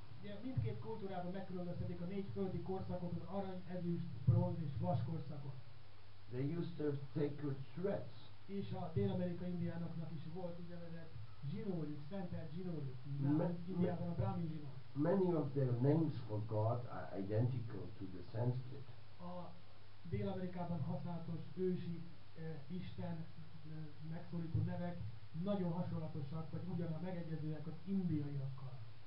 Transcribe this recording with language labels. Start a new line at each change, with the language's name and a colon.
Hungarian: Ugye mindkét kultúrában megkülönböztetik a 4 földi korszakot, az arany, ezüst, bronz és vas korszakot.
English: They used to have sacred threads.
Hungarian: És a dél-amerikai indiánoknak is volt úgynevezett zsinórjuk, szentelt zsinórjuk. Indiában a brahmin zsinór.
English: Many of their names for God are identical to the Sanskrit.
Hungarian: A Dél-Amerikában használatos ősi Isten megszólító nevek nagyon hasonlatosak, vagy ugyanaz megegyezőek az indiaiakkal.